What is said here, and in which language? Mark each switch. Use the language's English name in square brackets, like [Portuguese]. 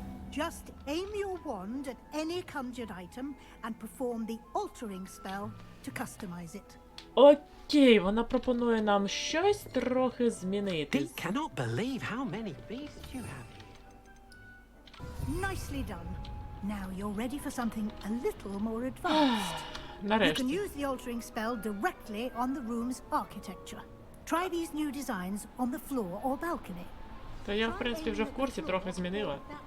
[English] Just aim your wand at any conjured item and perform the altering spell to customize it. [Ukrainian] Окей, вона пропонує нам щось трохи змінити. [English] Deke cannot believe how many beasts you have here. Nicely done. Now you're ready for something a little more advanced. You can [Ukrainian] Нарешті. [English] use the altering spell directly on the room's architecture. Try these new designs on the floor or balcony. [Ukrainian] Та я, в принципі, вже в курсі, трохи змінила.